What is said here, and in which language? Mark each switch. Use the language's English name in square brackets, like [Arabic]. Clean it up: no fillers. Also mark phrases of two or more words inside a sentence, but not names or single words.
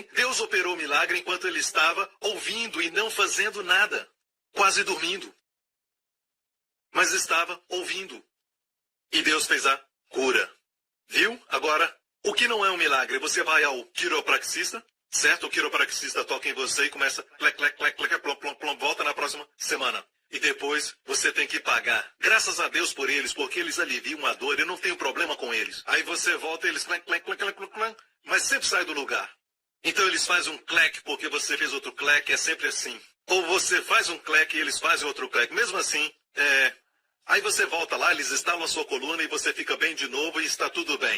[Portuguese] Deus operou milagre enquanto ele estava ouvindo e não fazendo nada, quase dormindo. Mas estava ouvindo. E Deus fez a cura. Viu? Agora, o que não é um milagre? Você vai ao quiropraxista, certo? O quiropraxista toca em você e começa clec, clec, clec, clec, plom, plom, plom, volta na próxima semana. E depois você tem que pagar. Graças a Deus por eles, porque eles aliviam a dor, eu não tenho problema com eles. Aí você volta e eles clec, clec, clec, clec, clec, clec, mas sempre sai do lugar. Então eles fazem um clec porque você fez outro clec, é sempre assim. Ou você faz um clec e eles fazem outro clec. Mesmo assim, aí você volta lá, eles instalam a sua coluna e você fica bem de novo e está tudo bem.